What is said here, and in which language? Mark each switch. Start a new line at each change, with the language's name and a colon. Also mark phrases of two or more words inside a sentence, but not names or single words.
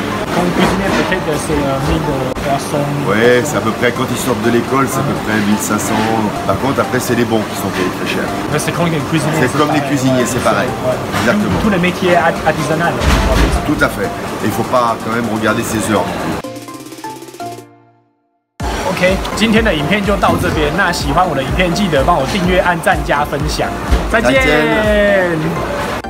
French: Quand cuisinier, peut-être c'est 1000 personnes. Ouais, c'est à peu près, quand ils sortent de l'école, c'est à peu près 1500. Par contre, après, c'est les bons qui sont payés très cher. C'est comme les cuisiniers. C'est comme les cuisiniers, c'est pareil. Ouais. Exactement. Tous les métiers artisanaux. Tout à fait. Et il ne faut pas quand même regarder ses heures.
Chinese: OK， 今天的影片就到这边。那喜欢我的影片，记得帮我订阅、按赞、加分享。再见。